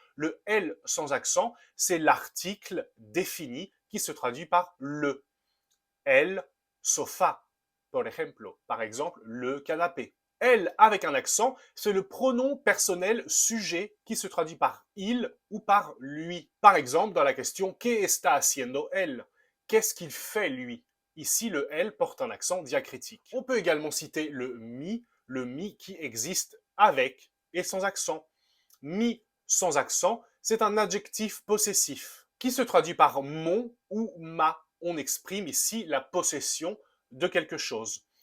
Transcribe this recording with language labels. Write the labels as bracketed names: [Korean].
[French] Le L sans accent, c'est l'article défini qui se traduit par le. [Spanish] El sofá, [French] par exemple, le canapé. Elle, avec un accent, c'est le pronom personnel sujet qui se traduit par il ou par lui. Par exemple, dans la question [Spanish] ¿Qué está haciendo él? [French] Qu'est-ce qu'il fait lui? Ici, le elle porte un accent diacritique. On peut également citer le mi qui existe avec et sans accent. Mi sans accent, c'est un adjectif possessif qui se traduit par mon ou ma. On exprime ici la possession de quelque chose.